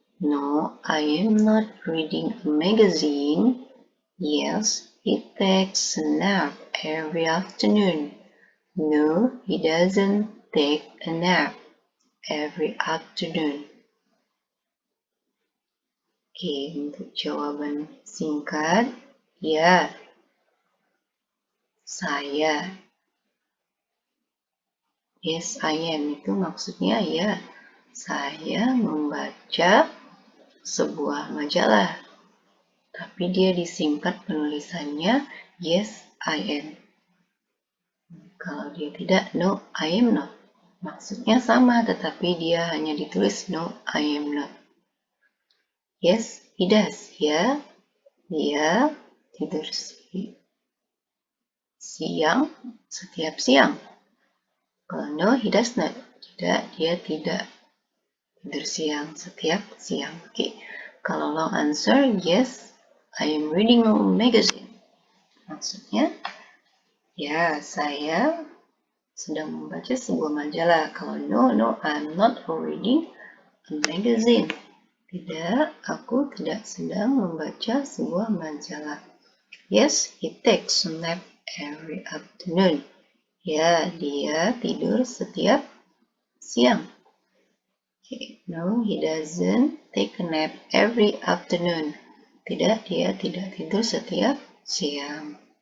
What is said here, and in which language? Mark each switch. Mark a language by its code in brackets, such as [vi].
[en] No, I am not reading a magazine. Yes, he takes a nap every afternoon. No, he doesn't take a nap every afternoon. [id] Oke, untuk jawaban singkat, ya, saya. [en] Yes, I am [id] itu maksudnya ya, saya membaca sebuah majalah. Tapi dia disingkat penulisannya, [en] yes, I am. [id] Kalau dia tidak, [en] no, I am not. [id] Maksudnya sama, tetapi dia hanya ditulis no, I am not. [en] Yes, he does. [id] Ya, dia tidur siang setiap siang. Kalau [en] no, he does not. [id] Tidak, dia tidak tidur siang setiap siang. Oke. Kalau [en] long answer, yes, I am reading a magazine. [id] Maksudnya, ya, saya sedang membaca sebuah majalah. Kalau [en] no, I'm not reading a magazine. [id] Tidak, aku tidak sedang membaca sebuah majalah. [en] Yes, he takes a nap every afternoon. [id] Ya, dia tidur setiap siang. Okay. [en] No, he doesn't take a nap every afternoon. [id] Tidak, dia tidak tidur setiap siang.